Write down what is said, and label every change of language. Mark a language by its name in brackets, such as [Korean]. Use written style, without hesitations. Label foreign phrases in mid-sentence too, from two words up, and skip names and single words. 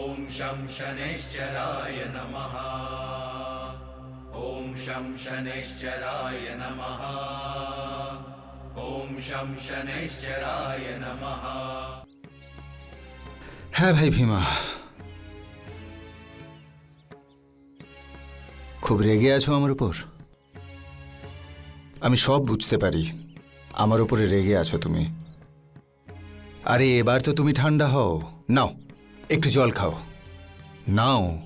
[Sanskrit] शं शनैश्चराय नमः। ॐ शं शनैश्चराय नमः। ॐ शं शनैश्चराय नमः। [Bangla] হ্যাঁ ভাই ভীমা, খুব রেগে আছো আমার উপর। আমি সব বুঝতে পারি, আমার উপরে রেগে আছো তুমি। আরে এবার তো তুমি ঠান্ডা হও, নাও একটু জল খাও, নাও।